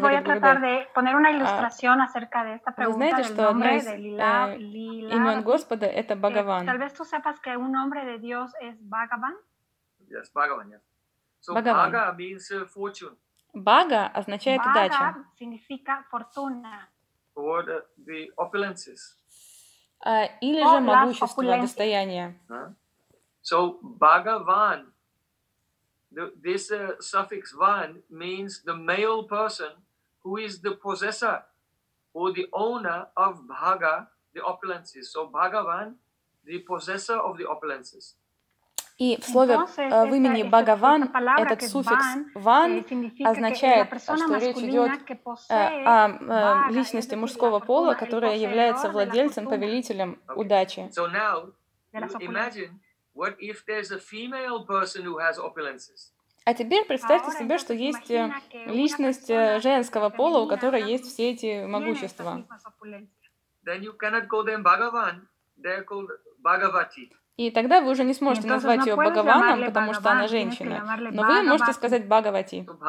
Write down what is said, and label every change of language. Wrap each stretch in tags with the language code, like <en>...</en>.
<es>voy a tratar de poner una ilustración acerca de esta pregunta.</es> <ru>Вы знаете, что одно из имен Господа это Бхагаван.</ru> <es>Tal vez tú sepas que un nombre de Dios es Bhagavan.</es> <en>Yes, Bhagavan. Yes. So Bhagavan. Bhaga means fortune.</en> <ru>Бага означает Бага удача. Бага</ru> <es>significa fortuna.</es> <en>Or the opulences.</en> <ru>Или же могущество, opulences. Достояние.</ru> <en>So, Bhagavan, this suffix van means the male person who is the possessor or the owner of Bhaga, the opulences. So, Bhagavan, the possessor of the opulences.</en> <ru>И в слове, entonces, в имени это, Бхагаван, этот суффикс «ван» означает, что речь идет о личности мужского пола, которая является владельцем, повелителем okay. удачи.</ru> <en>So now, imagine, what if there's a female person who has opulences?</en> <ru>А теперь представьте себе, что есть личность женского пола, у которой есть все эти могущества.</ru> <en>Then you cannot call them Bhagavan, they're called Bhagavati.</en> <ru>И тогда вы уже не сможете назвать ее Бхагаваном, потому что она женщина. Но вы можете сказать Бхагавати.</ru>